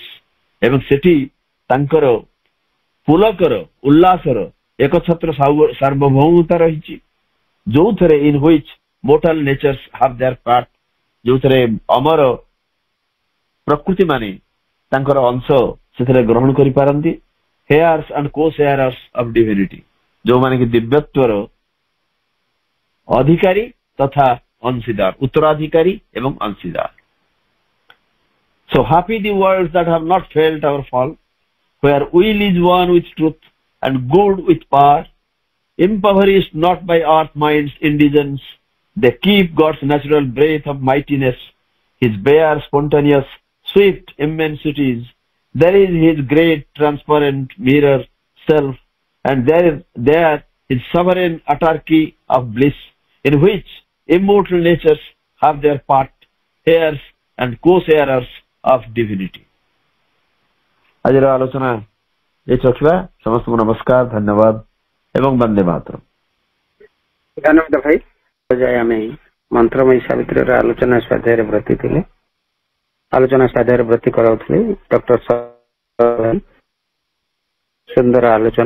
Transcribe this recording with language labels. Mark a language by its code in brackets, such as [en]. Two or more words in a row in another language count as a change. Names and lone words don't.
[or] ଏବଂ ସେଠି ତାଙ୍କର ପୁଲକର, ଉଲ୍ଲାସର ଏକଛତ୍ର ସାର୍ବଭୌମତା ରହିଛି, ଯୋଉଥିରେ [en] in which mortal natures have their part, [or] ଯୋଉଥିରେ ଅମର ପ୍ରକୃତି ମାନେ ତାଙ୍କର ଅଂଶ ସେଥିରେ ଗ୍ରହଣ କରିପାରନ୍ତି। [en] heirs and co-sharers of divinity, [or] ଯୋଉମାନେ କି ଦିବ୍ୟତ୍ୱର ଅଧିକାରୀ ତଥା ଅଂଶୀଦାର, ଉତ୍ତରାଧିକାରୀ ଏବଂ ଅଂଶୀଦାର। [en] So happy the worlds that have not felt our fall, where will is one with truth and good with power, impoverished not by earth mind's indigence. They keep God's natural breath of mightiness, his bare, spontaneous, swift immensities. There is his great transparent mirror self, and there his sovereign autarky of bliss, in which immortal natures have their part, heirs and co-sharers of divinity. [or] ଆଜିର ଆଲୋଚନା ଏଇଠି ରଖିବା। ସମସ୍ତଙ୍କୁ ନମସ୍କାର, ଧନ୍ୟବାଦ ଏବଂ ବନ୍ଦେ ମାତରମ୍। ଧନ୍ୟବାଦ ଭାଇ। ଯାଏ ଆମେ ମନ୍ତ୍ରମୟୀ ସାବିତ୍ରୀର ଆଲୋଚନା ସ୍ୱାଧ୍ୟାୟରେ ବ୍ରତୀ ଥିଲେ, ଆଲୋଚନା ସ୍ୱାଧ୍ୟାୟରେ ବ୍ରତୀ କରାଉଥିଲେ ଡକ୍ଟର ସୁନ୍ଦର ଆଲୋଚନା।